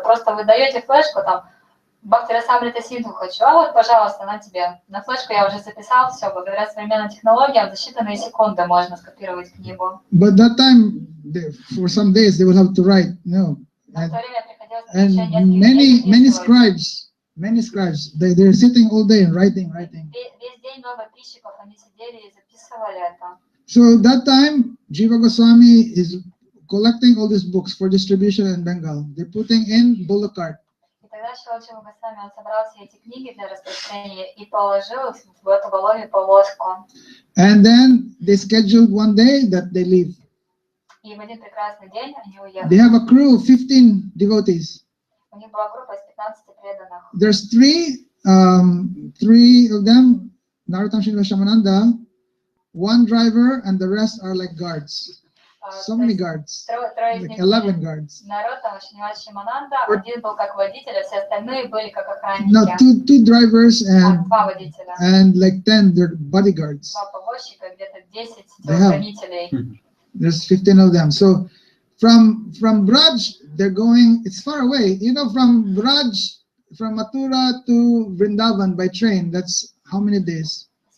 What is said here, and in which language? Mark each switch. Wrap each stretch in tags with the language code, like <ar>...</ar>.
<ru>Просто вы даете флешку, там, Бхакти Расамрита Синдху хочу, а вот, пожалуйста, на тебе. На флешку я уже записал, все, благодаря современным технологиям за считанные секунды можно скопировать книгу.</ru> <en>But that time, for some days, they will have to write, no. And many scribes, they're sitting all day and writing.</en> <ru>Весь день много писчиков, они сидели и записывали это.</ru> <en>So that time, Jiva Goswami is collecting all these books for distribution in Bengal. They're putting in bullock cart.</en> <ru>И тогда Шрила Джива Госвами, он собрал все эти книги для распространения и положил их в эту воловью повозку.</ru> <en>And then they scheduled one day that they leave.</en> <ru>И в один прекрасный день они уехали.</ru> <en>They have a crew of 15 devotees.</en> <ru>У них была группа из 15 преданных.</ru> <en>There's three of them, Narottam Srinivas Shamananda, 1 driver, and the rest are like guards. So many guards, like 11 guards.</en> <ru>Наротtam Srinivas Shamananda, один был как водитель, а все остальные были как охранники.</ru> <en>No, two drivers</en> <ru>Два водителя.</ru> <en>and like 10 they're bodyguards.</en> <ru>Два повозчика, где-то 10 телохранителей.</ru> <en>There's 15 of them. So from Braj, they're going, it's far away. From Braj, from Mathura to Vrindavan by train, that's how many days?</en>